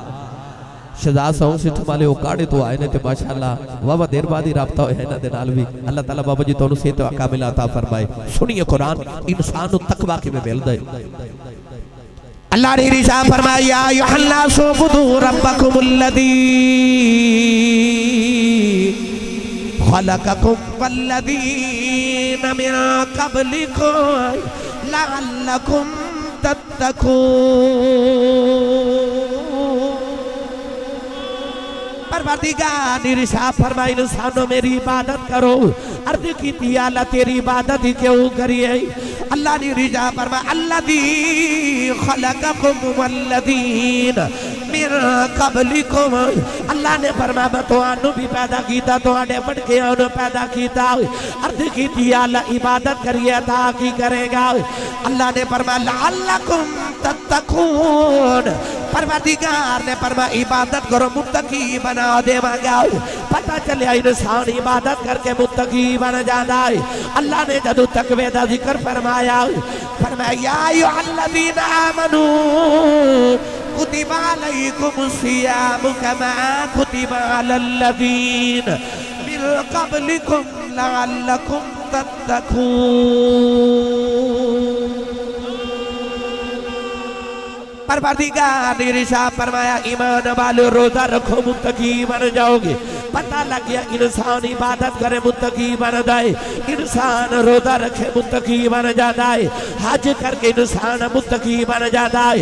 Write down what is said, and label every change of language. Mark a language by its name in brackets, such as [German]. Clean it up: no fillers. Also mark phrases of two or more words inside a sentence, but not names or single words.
[Punjabi] شہزاد ساؤنڈ سسٹم والے کاڑے توں آئے نے تے ماشاءاللہ واہ دیر بعد ہی رابطہ ہویا اینہاں دے نال بھی. اللہ تعالیٰ بابا جی تہانوں صحت کامل عطا فرمائے۔ سنیے قرآن انسان نوں تقویٰ کیویں ملدا ہے. اللہ نے ارشاد فرمایا [Arabic] يا أيها الناس اعبدوا ربكم الذي خلقكم والذين من قبلكم لعلكم تتقون. [Urdu] پروردگار نے ارشاد فرمایا انسانوں میری عبادت کرو. عرض کی تھی اللہ تیری عبادت ہی کیوں کریے. [Punjabi] اللہ نے ارشاد فرمایا [Arabic] الذي خلقكم والذين من قبلكم. [Punjabi] اللہ نے فرمایا میں تہانوں بھی پیدا کیتا تہاڈے وڈکیاں نوں پیدا کیتا. عرض کی تھی اللہ عبادت کریے تاں کی کرے گا. اللہ نے فرمایا [Arabic] لعلكم تتقون. [Punjabi] پروردگار نے فرمایا عبادت کرو متقی بنا دیواں گا. پتہ چلیا انسان عبادت کر کے متقی بن جاتا ہے. اللہ نے جدوں تقوے دا ذکر فرمایا [Arabic] يا أيها الذين آمنوا كتب عليكم الصيام كما كتب على الذين من قبلكم لعلكم تتقون. [Urdu] پروردگار نے ارشاد فرمایا ایمان والو روزہ رکھو متقی بن جاؤ گے. پتہ لگ گیا انسان عبادت کرے متقی بن جائے. انسان روزہ رکھے متقی بن جاتا ہے. حج کر کے انسان متقی بن جاتا ہے.